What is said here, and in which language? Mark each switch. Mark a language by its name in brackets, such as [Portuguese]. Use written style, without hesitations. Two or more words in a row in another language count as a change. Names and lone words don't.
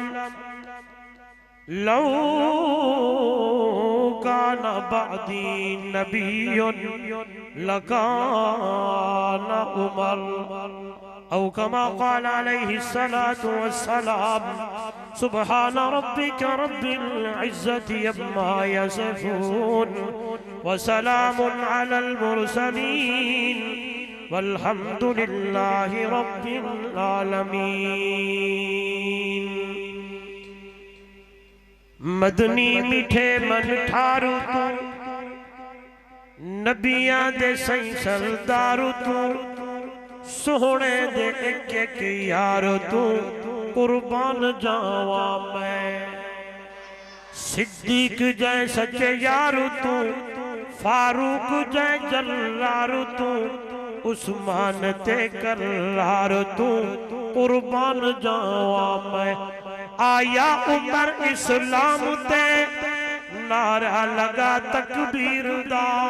[Arabic] لو كان بعدي نبي لكان عمر أو كما قال عليه الصلاة والسلام سبحان ربك رب العزة عما يصفون وسلام على المرسلين والحمد لله رب [Punjabi] العالمين مدنی میٹھے من ٹھارو تو نبیاں دے سائیں سردارو تو سونے دے ایک ایک یارو تو قربان جاواں میں صدیق جائے سچے یارو تو فاروق جائے جلارو تو عثمان تے کرار تو قربان جاواں میں آیا عمر اسلام تے نعرہ لگا تکبیر دا